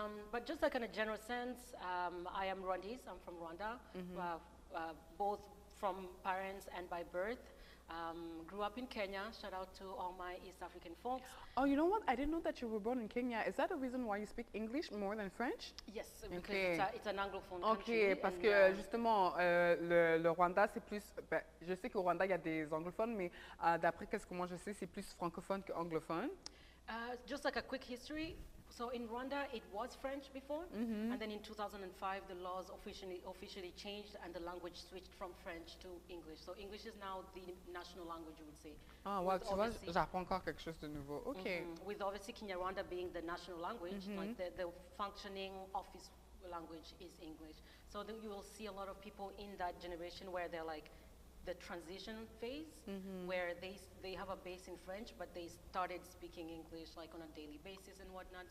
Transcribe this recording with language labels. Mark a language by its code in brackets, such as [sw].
[en] But just like in a general sense, I am Rwandese, I'm from Rwanda, both from parents and by birth. Grew up in Kenya, shout out to all my East African folks. Oh, you know what? I didn't know that you were born in Kenya. Is that the reason why you speak English more than French? Yes, because it's an Anglophone country. [fr] Ok, parce que justement, le Rwanda, c'est plus... Ben, je sais qu'au Rwanda, il y a des anglophones, mais d'après ce que moi je sais, c'est plus francophone qu'anglophone. [en] Just like a quick history, so in Rwanda, it was French before, and then in 2005, the laws officially changed and the language switched from French to English. So English is now the national language, you would say. [fr] Ah, wow, tu vois, j'apprends encore quelque chose de nouveau. Ok. [en] With obviously Kinyarwanda being the national language, like the functioning office language is English. So you will see a lot of people in that generation where they're like, the transition phase where they have a base in French, but they started speaking English like on a daily basis and whatnot.